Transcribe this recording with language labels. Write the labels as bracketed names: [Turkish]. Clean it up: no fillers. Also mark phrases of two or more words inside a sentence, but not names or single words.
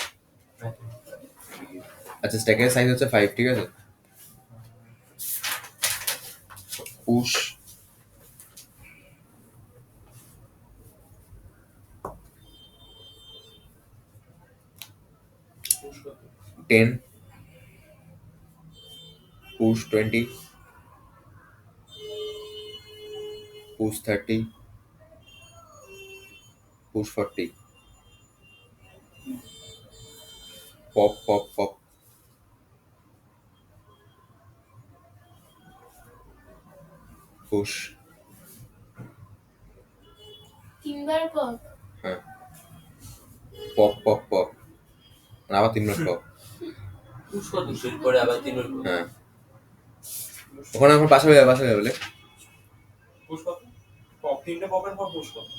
[Bangla] আচ্ছা স্ট্যাকের সাইজ হচ্ছে 5, ঠিক আছে? পুশ পুশ কত 10, [English] push 20, push 30, push 40, pop, pop, pop, push, [Bangla] তিনবার পর হ্যাঁ, [English] pop, pop, pop, [Bangla] আবার 3 মিনিট pop, পুশ কত পুশের পরে আবার 3 হ্যাঁ, ওখানে আমার পাশে যাবে বলে পুশ কত পপ 3টে পপের পর পুশ কত